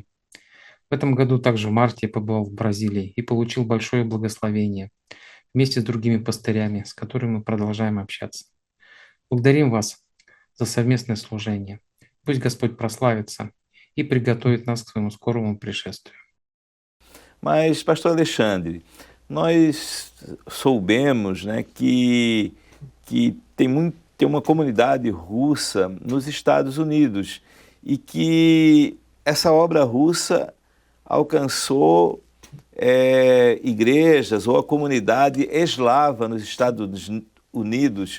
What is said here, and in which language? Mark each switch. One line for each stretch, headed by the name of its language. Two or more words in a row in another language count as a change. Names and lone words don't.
Russian: В этом году также в марте я побывал в Бразилии и получил большое благословение вместе с другими пастырями, с которыми мы продолжаем общаться. Благодарим вас за совместное служение. Пусть Господь прославится и приготовит нас к своему скорому пришествию.
Portuguese: Mas, pastor Alexandre, nós soubemos, né, que tem uma comunidade russa nos Estados Unidos e que essa obra russa alcançou igrejas ou a comunidade eslava nos Estados Unidos.